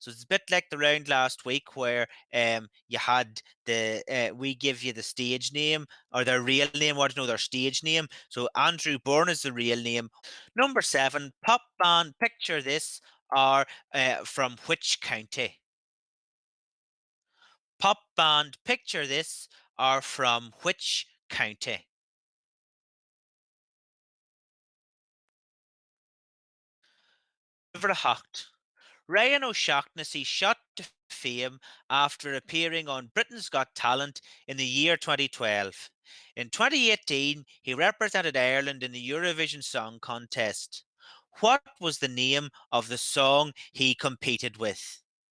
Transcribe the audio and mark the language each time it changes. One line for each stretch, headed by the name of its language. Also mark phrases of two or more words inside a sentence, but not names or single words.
English: So it's a bit like the round last week where you had the we give you the stage name or their real name, or to know their stage name. So Andrew Bourne is the real name. Number seven, pop band. Picture this are from which county? Pop band. Picture this are from which county? Hacht. Ryan O'Shaughnessy shot to fame after appearing on Britain's Got Talent in the year 2012. In 2018, he represented Ireland in the Eurovision Song Contest. What was the name of the song he competed with?